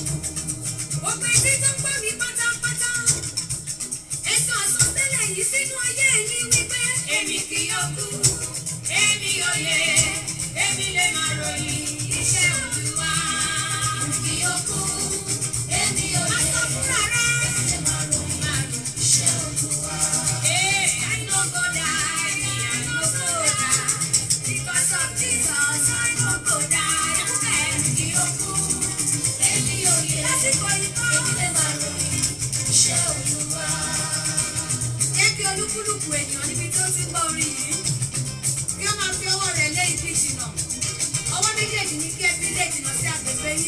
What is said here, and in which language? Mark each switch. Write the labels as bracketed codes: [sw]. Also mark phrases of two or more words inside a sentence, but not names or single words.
[yo] Gbogbo etí tó ń gbọ́ mi pátápátá. Ẹ sọ àsọtẹ́lẹ̀ yìí sínú ayé yín wípé èmi kì yóò kú, èmi ò yẹ, èmi lè máa ròyìn iṣẹ́ Olúwa. Èmi kì yóò kú, èmi ò yẹ, èmi lè máa ròyìn iṣẹ́ Olúwa. [pcm] I no go die, I no go die, because of Jesus I no go die. [yo] Èmi kì yóò kú, èmi ò yẹ, lásìkò ikọ́, èmi lè máa ròyìn iṣẹ́ Olúwa. Jẹ́ kí olúkúlùkù ènìyàn níbi tó ti gbọ́ orin yìí kí ó máa fi ọwọ́ rẹ̀ lé ibi ìjìnà. Ọwọ́ méjèèjì ní kí ẹ fi lé ìjìnà sí agbègbè yìí.